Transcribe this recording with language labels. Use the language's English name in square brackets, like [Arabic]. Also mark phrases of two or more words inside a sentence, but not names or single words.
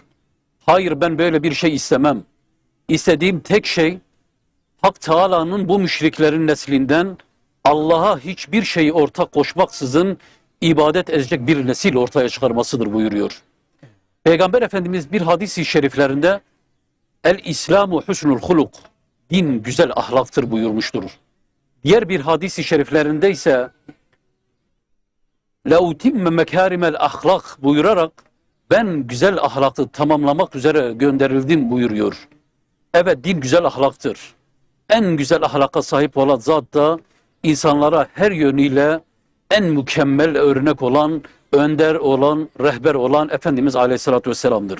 [Turkish] Hayır, ben böyle bir şey istemem. İstediğim tek şey Hak Teâlâ'nın bu müşriklerin neslinden Allah'a hiçbir şeyi ortak koşmaksızın ibadet edecek bir nesil ortaya çıkarmasıdır buyuruyor. Peygamber Efendimiz bir hadis-i şeriflerinde [Arabic] الإسلام حسن الخلق, [Turkish] din güzel ahlaktır buyurmuştur. Diğer bir hadis-i şeriflerinde ise [Arabic] لَاُتِمَّ مَكَارِمَ الْاَخْلَقِ [Turkish] buyurarak ben güzel ahlakı tamamlamak üzere gönderildim buyuruyor. Evet, din güzel ahlaktır. En güzel ahlaka sahip olan zat da insanlara her yönüyle en mükemmel örnek olan, önder olan, rehber olan Efendimiz [Arabic] عليه الصلاة والسلام'dır.